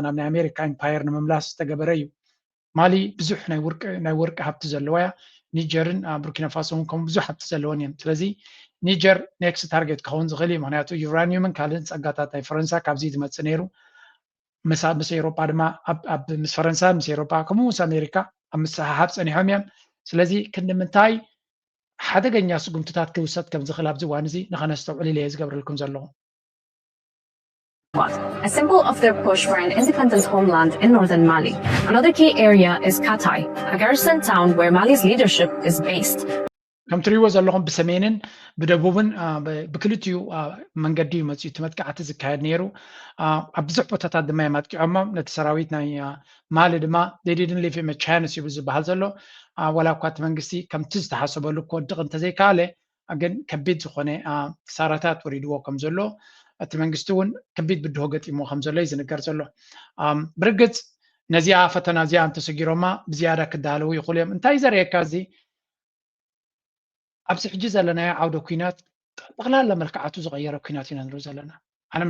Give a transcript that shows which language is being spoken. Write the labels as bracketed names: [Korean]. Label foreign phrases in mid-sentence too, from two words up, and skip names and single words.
[Tigrinya] ናብ ናይ ኣሜሪካ ኢምፓየር ንምምላስ ዝተገበረ እዩ ማሊ ብዙሕ ናይ ወርቂ ሃብቲ ዘለዋ እያ ኒጀርን ቡርኪና ፋሶ ከም ብዙሕ ሃብቲ ዘለወን እየን ስለዚ ኒጀር [English] next target [Tigrinya] ክኸውን ዝኽእል እዩ ምክንያቱ ዩራኒየምን ካልእን ፀጋታት ናይ ፈረንሳ ካብዚ ዝመፅእ ነይሩ ምስ ኤሮጳ ድማ ምስ ፈረንሳ ምስ ኤሮጳ ከምኡ ምስ ኣሜሪካ ኣብ ምስሕሓብ ፀኒሖም እዮም ስለዚ ክንምንታይ ሓደገኛ ስጉምትታት ክውሰድ ከም ዝኽእል ኣብዚ እዋን እዚ ንኸነስተውዕል ኢለ ዝገብረልኩም ዘለኹ [English] A symbol of their push for an independent homeland in northern Mali. Another key area is Katai, a garrison town where Mali's leadership is based. [Tigrinya] ከም ትሪእዎ ዘለኹም ብሰሜንን ብደቡብን ብክልቲኡ መንገዲ እዩ መፅኡ እቲ መጥቃዕቲ ዝካየድ ነይሩ ኣብ ብዙሕ ቦታታት ድማ የማጥቂዖሞም ነቲ ሰራዊት ናይ ማሊ ድማ [English] they didn't leave him a chance [Tigrinya] ይብል ዝበሃል ዘሎ ወላ እኳ እቲ መንግስቲ ከምቲ ዝተሓሰበሉ ክወድቕ እንተዘይከኣለ ግን ከቢድ ዝኾነ ክሳራታት ወሪድዎ ከም ዘሎ እቲ መንግስቲ እውን ከቢድ ብድሆ ገጢሞ ከም ዘሎ እዩ ዝንገር ዘሎ ብርግፅ ነዚኣ ፈተና እዚኣ እንተሰጊሮማ ብዝያዳ ክዳለዉ ይኽእሉ እዮም እንታይ ዘርእየካ እዚ ኣብዚ ሕጂ ዘለናዮ ዓውደ ኩናት ጠቕላላ መልክዓቱ ዝቐየረ ኩናት ኢና ንሪኦ ዘለና ዓለም